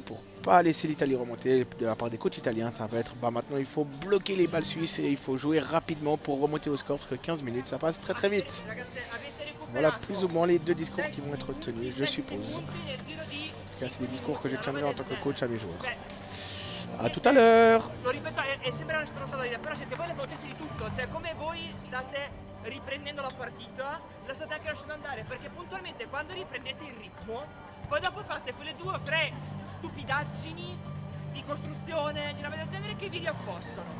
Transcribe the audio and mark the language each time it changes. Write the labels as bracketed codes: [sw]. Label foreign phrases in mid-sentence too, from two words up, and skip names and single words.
[fr] pour ne pas laisser l'Italie remonter. De la part des coachs italiens, ça va être maintenant il faut bloquer les balles suisses et il faut jouer rapidement pour remonter au score parce que 15 minutes, ça passe très très vite. Voilà plus ou moins les 2 discours qui vont être tenus, je suppose. C'est les discours que je tiendrai en tant que coach à mes joueurs. A tout à l'heure. [it] Lo ripeto, sembra una stronzata da dire, però siete voi le fautezze di tutto, cioè come voi state riprendendo la partita, la state anche lasciando andare, perché puntualmente quando riprendete il ritmo, poi dopo fate quelle 2 o 3 stupidaggini di costruzione, di una del genere che vi riaffossano.